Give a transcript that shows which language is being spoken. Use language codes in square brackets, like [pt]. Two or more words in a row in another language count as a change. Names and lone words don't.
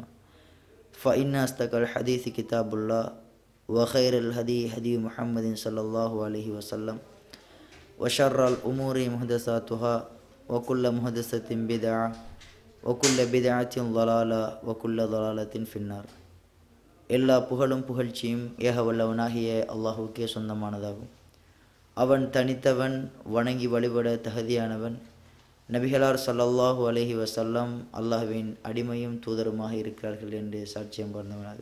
[ar] فإن أصدق الحديث كتاب الله وخير الهدي هدي محمد صلى الله عليه وسلم وشر الأمور محدثاتها وكل محدثة بدعة وكل بدعة ضلالة وكل ضلالة في النار. [ta] எல்லா புகழும் புகழ்ச்சியும் ஏக வல்லவனாகிய அல்லாஹுக்கே சொந்தமானதாகும். அவன் தனித்தவன், வணங்கி வழிபட தகுதியானவன். நபிகளார் [ar] صلى الله عليه وسلم [ta] அல்லாஹ்வின் அடிமையும் தூதருமாக இருக்கிறார்கள் என்று சாட்சியம் பகிர்ந்தவனாக.